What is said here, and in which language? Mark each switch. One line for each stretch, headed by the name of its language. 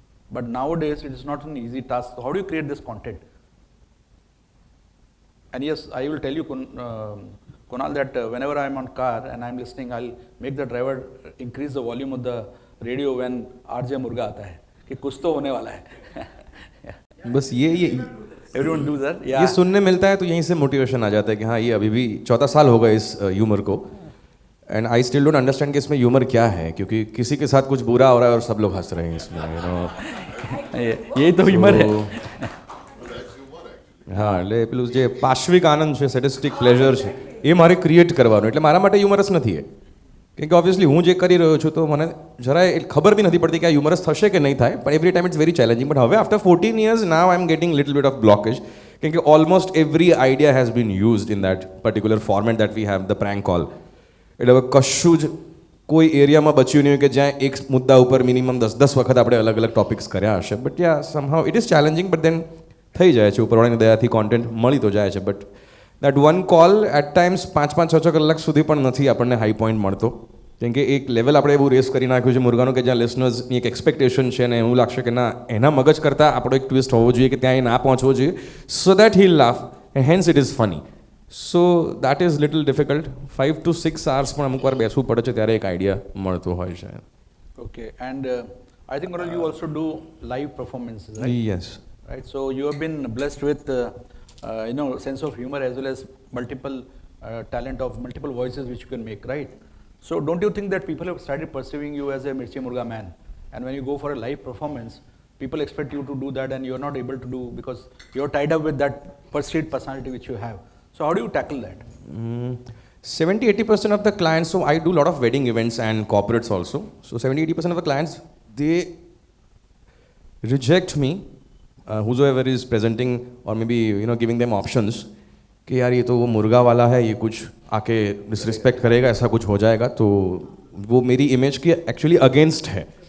English: But nowadays, it is not an easy task. So how do you create this content? And yes, I will tell you, Kunal, that whenever I'm on car and I'm listening, I'll make the driver increase the volume of the radio when RJ Murga
Hindi: आता है, कि कुछ तो होने वाला है. बस ये
English: Everyone do that. Yeah.
Hindi: ये सुनने मिलता है तो यहीं से मोटिवेशन आ जाता है कि हाँ ये अभी भी 14 साल हो गए इस ह्यूमर को.
English: and I still don't understand
Hindi: कि इसमें ह्यूमर क्या है, क्योंकि किसी के साथ कुछ बुरा हो रहा है और सब लोग हंस रहे हैं इसमें,
English: You know.
Hindi: यही तो ह्यूमर है.
Gujarati: હા, એટલે પેલું જે પાશ્વિક આનંદ છે, સેડિસ્ટિક પ્લેઝર છે, એ મારે ક્રિએટ કરવાનું. એટલે મારા માટે હ્યુમરસ નથી એ, કેમ કે ઓબ્વિયસલી હું જે કરી રહ્યો છું તો મને જરાય ખબર બી નથી પડતી કે આ હ્યુમરસ થશે કે નહીં થાય.
English: પણ every time it's very challenging. But હવે after 14 years now I am getting little bit of blockage, કેમ કે almost every idea has been used in that particular format that we have, the prank call.
Gujarati: એટલે હવે કશું જ કોઈ એરિયામાં બચ્યું નહીં હોય કે જ્યાં એક મુદ્દા ઉપર મિનિમમ 10 વખત આપણે અલગ અલગ ટોપિક્સ કર્યા હશે.
English: but yeah somehow it is challenging,
Gujarati: but then થઈ જાય છે, ઉપરવાળાની દયાથી કોન્ટેન્ટ મળી તો જાય છે.
English: but that one call at times
Gujarati: 5-6 કલાક સુધી પણ નથી આપણને હાઈ પોઈન્ટ મળતો, કેમ કે એક લેવલ આપણે એવું રેસ કરી નાખ્યું છે મુર્ગાનું કે જ્યાં લિસનર્સની એક એક્સપેક્ટેશન છે અને એવું લાગશે કે ના એના મગજ કરતાં આપણો એક ટ્વિસ્ટ હોવો જોઈએ કે ત્યાં એ ના પહોંચવો જોઈએ,
English: So that he laugh and hence it is funny. So that is little difficult.
Gujarati: 5 to 6 hours પણ અમુક વાર બેસવું પડે છે ત્યારે એક આઈડિયા મળતો હોય છે. Okay.
English: And I think you also do live performances, right? Yes. Right, so you have been blessed with sense of humor as well as multiple talent of multiple voices which you can make, right? So don't you think that people have started perceiving you as a Mirchi Murga man? And when you go for a live performance, people expect you to do that and you're not able to do because you're tied up with that perceived personality which you have. So how do you tackle that? 70-80% of the clients, so I do a lot of wedding events and corporates also. So 70-80% of the clients, they reject me, whosoever is presenting or maybe giving them options
Hindi: कि यार ये तो वो मुर्गा वाला है, ये कुछ आके डिसरिस्पेक्ट करेगा, ऐसा कुछ हो जाएगा, तो वो मेरी इमेज की एक्चुअली अगेंस्ट है.